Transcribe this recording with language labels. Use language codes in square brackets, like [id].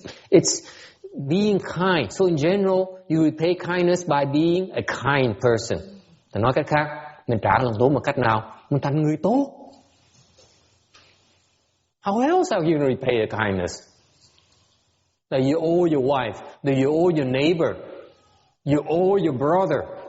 [en] It's being kind. So in general, you repay kindness by being a kind person. [vi] Thì nói cách khác, mình trả lòng tốt một cách nào? Mình thành người tốt. [en] How else are you going to repay a kindness? That you owe your wife, that you owe your neighbor, you owe your brother.